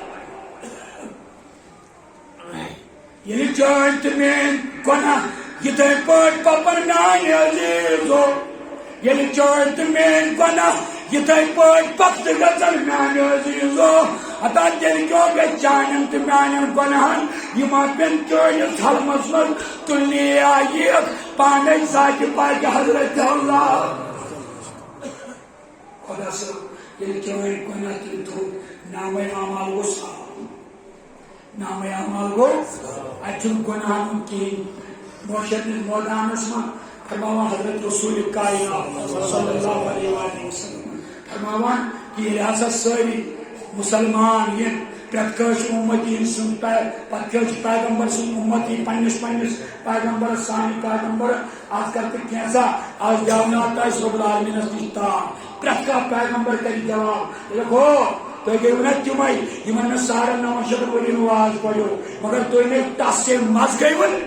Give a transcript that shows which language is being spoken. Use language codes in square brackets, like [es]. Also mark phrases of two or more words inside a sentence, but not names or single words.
[ks] ییٚلہِ چٲنۍ تہٕ میٲنۍ گۄناہ یِتھے پٲٹھۍ پپن میانہِ عزیٖزو ییٚلہِ چٲنۍ تہٕ میٲنۍ گۄناہ یِتھے پٲٹھۍ پتہٕ گژھن میانہِ عزیٖزو ہتا تیٚلہِ کیٛاہ گژھِ چانٮ۪ن تہٕ میانٮ۪ن گۄنہن یِمن پیٚن چٲنِس حلمس منٛز تُلنی یِکھ پانے ذاتہِ پاکہِ حضرت اللہ خدا صٲب ییٚلہِ چٲنۍ گۄناہ تیٚلہِ تھوٚو نامے اعمال گوٚو صاف نامے اعمال گوٚو اَتہِ چھُنہٕ گۄناہن ہُنٛد کِہیٖنۍ معاشرتِس مٲدانس منٛز فرماوان حضرت رسول کائنات [ar] صلی اللہ علیہ وسلم [ks] فرماوان کہ ییٚلہِ ہسا سٲری مسلمان یِن پرٛٮ۪تھ کٲنٛسہِ اُمتی سُنٛد پتہٕ کیٛاہ چھُ پیغمبر سُنٛد اُمتی پننِس پیغمبرس سانہِ پیغمبر آز کر تہٕ کینٛژھا آز دیاوناو اَسہِ رۄب العالمیٖنس نِش تام پرٛٮ۪تھ کانٛہہ پیغمبر کرِ جواب ہو تُہۍ گٔیوٕ نا تِمے یِمن مےٚ 9,500 ؤری نواز پرِو مگر تُہۍ مےٚ تس سے مز گٔیوٕ